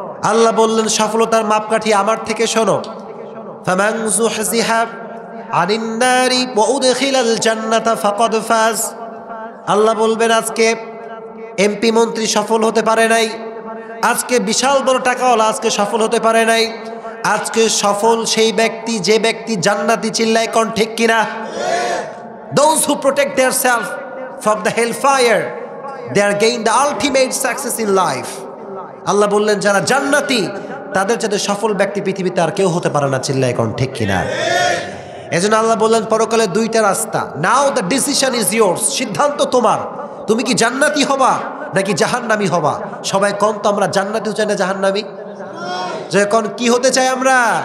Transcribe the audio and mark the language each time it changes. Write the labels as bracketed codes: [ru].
[bn] আল্লাহ বললেন সফলতার মাপকাঠি আমার থেকে শোনো, [ar] ফামান যুহজিহা আনিন নারি ওয়া উদখিলাল জান্নাতা ফাকাদ ফাজ। [bn] আল্লাহ বলবেন আজকে এমপি মন্ত্রী সফল হতে পারে নাই, আজকে বিশাল বড় টাকাওয়ালা আজকে সফল হতে পারে নাই, আজকে সফল সেই ব্যক্তি যে ব্যক্তি জান্নাতি। চিল্লায় কোন ঠিক কিনা? [en] Those who protect themselves from the hellfire, they are gain the ultimate success in life. [bn] আল্লাহ বললেন যারা জান্নাতি তাদের যাতে সফল ব্যক্তি পৃথিবীতে আর কেউ হতে পারে না। চিল্লায় কোন ঠিক কিনা? এজন্য আল্লাহ বললেন পরকালে দুইটা রাস্তা, [en] Now the decision is yours. [bn] সিদ্ধান্ত তোমার, তুমি কি জান্নাতি হবা নাকি জাহান্নামী হবা। সবাই কোন তো আমরা জান্নাতিও চাই না জাহান্নামী, যে কোন কি হতে চাই আমরা?